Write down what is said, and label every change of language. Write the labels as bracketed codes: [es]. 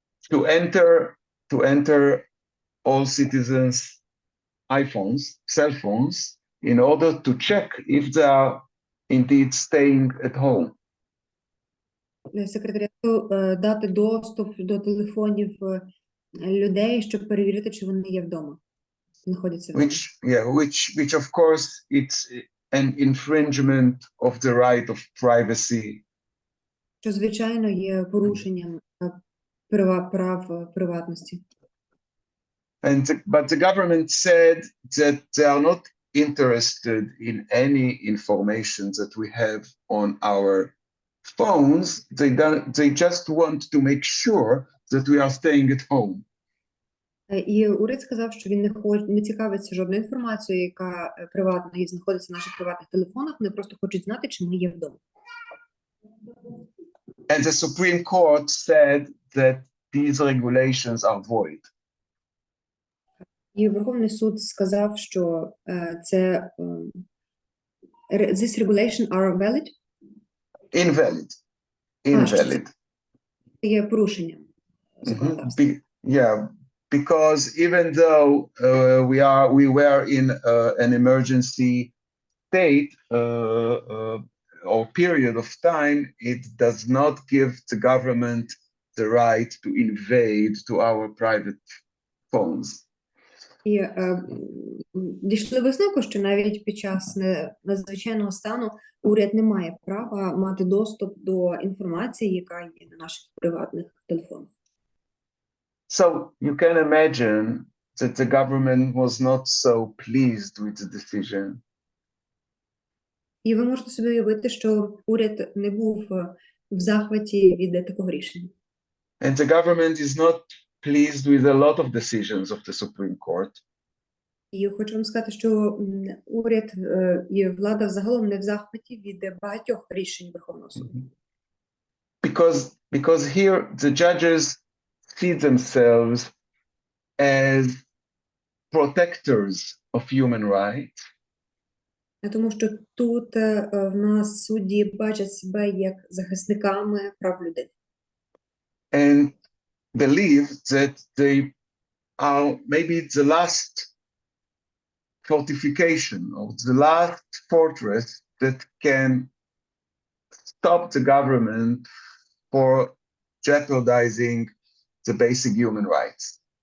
[en] To enter all citizens' iPhones, cell phones, in order to check if they are indeed staying at home. [uk] Секретаріату дати доступ до телефонів людей, щоб перевірити, чи вони є вдома, знаходяться вдома. [en] Which of course it's an infringement of the right of privacy. [uk] Що, звичайно, є порушенням прав приватності. [en] But the government said that they are not interested in any information that we have on our phones. They just want to make sure that we are staying at home. [uk] І уряд сказав, що він не цікавиться жодною інформацією, яка приватна і знаходиться в наших приватних телефонах. Вони просто хочуть знати, чи ми є вдома. [en] And the Supreme Court said that these regulations are void. [uk] І Верховний суд сказав, що це [en] these regulations are valid? Invalid. [uk] Є порушенням законодавства. [en] Because even though we were in an emergency state or period of time, it does not give the government the right to invade to our private phones. [uk] І дійшли висновку, що навіть під час надзвичайного стану уряд не має права мати доступ до інформації, яка є на наших приватних телефонах. [en] So you can imagine that the government was not so pleased with the decision. [uk] І ви можете собі уявити, що уряд не був в захваті від такого рішення. [en] And the government is not pleased with a lot of decisions of the Supreme Court. [uk] І хочу вам сказати, що уряд і влада взагалом не в захваті від багатьох рішень Верховного суду. [en] Because here the judges see themselves as protectors of human rights. [uk] Тому що тут в нас судді бачать себе як захисниками прав людини. [en] And believe that they are maybe the last fortification or the last fortress that can stop the government for jeopardizing the basic human rights.